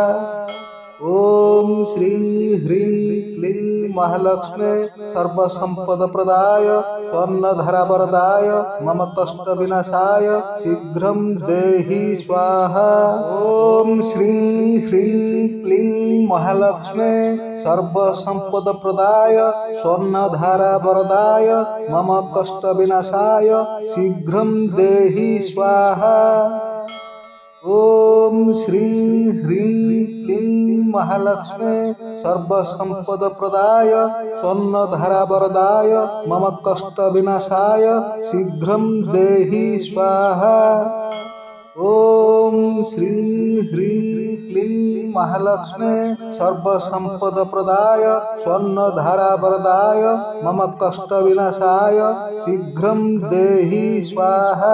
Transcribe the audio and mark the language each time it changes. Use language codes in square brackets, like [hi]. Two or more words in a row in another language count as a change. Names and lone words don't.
[sa] ओम श्रीं ह्रीं क्लीं महालक्ष्मे सर्वसंपदप्रदाय स्वर्णधरावरदाय मम कष्टविनाशाय शीघ्रं देहि स्वाहा। ओम श्रीं ह्रीं क्लीं महालक्ष्मे सर्वसंपदप्रदाय स्वर्णधरावरदाय मम कष्टविनाशाय शीघ्रं देहि स्वाहा। ఓం శ్రీం హ్రీం క్లీం మహాలక్ష్మే సర్వసంపదప్రదాయ స్వర్ణధారావరదాయ మమ కష్ట వినాశాయ శీఘ్రం దేహి స్వాహా. ఓం శ్రీం హ్రీం క్లీం మహాలక్ష్మే సర్వసంపదప్రదాయ స్వర్ణధారావరదాయ మమ కష్ట వినాశాయ శీఘ్రం దేహి స్వాహా.